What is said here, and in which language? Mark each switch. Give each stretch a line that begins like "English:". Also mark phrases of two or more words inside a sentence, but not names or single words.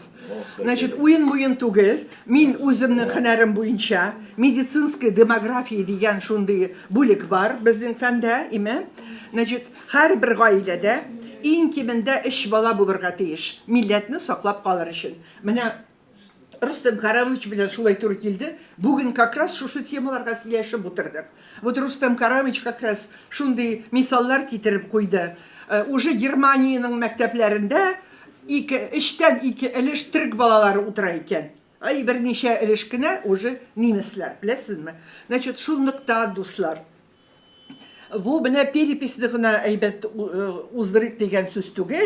Tatar: Значит, уен түгел, мин үземнең һөнәрем буенча
Russian: медицинская демография
Tatar: дигән шундый бүлек бар безнең фәндә, име. Значит, һәрбер гаиләдә иң кимендә 3 бала булырга тиеш, милләтне саклап калыр өчен. Менә Рустем Карамович белән шулай туры килде. Бүген
Russian: как раз
Tatar: шушы темаларга сөйләшеп утырдык. Вот Рустем Карамович
Russian: как раз
Tatar: шундый мисаллар китереп куйды. Уже Германияның мәктәпләрендә 3тән 2 өлеш төрек балалары утыра икән. Берничә өлеш кенә уже немецлар, беләсезме? Значит, шунлыктан дуслар. Бу менә переписьне гына әйбәт уздырык дигән сүз түгел.